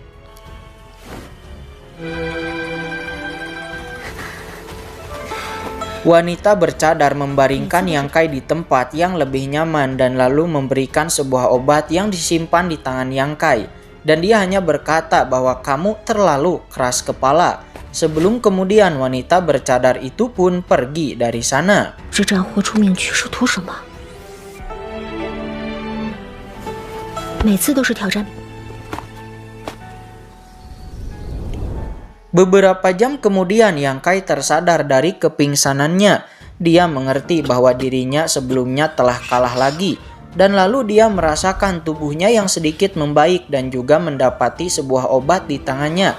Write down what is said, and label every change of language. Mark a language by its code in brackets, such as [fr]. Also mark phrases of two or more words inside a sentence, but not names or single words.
[id] Wanita bercadar membaringkan Yang Kai di tempat yang lebih nyaman dan lalu memberikan sebuah obat yang disimpan di tangan Yang Kai. Dan dia hanya berkata bahwa kamu terlalu keras kepala. Sebelum kemudian wanita bercadar itu pun pergi dari sana. [zh] 这战或出命去是图什么？每次都是挑战。 [id] Beberapa jam kemudian Yang Kai tersadar dari kepingsanannya. Dia mengerti bahwa dirinya sebelumnya telah kalah lagi. Dan lalu dia merasakan tubuhnya yang sedikit membaik dan juga mendapati sebuah obat di tangannya.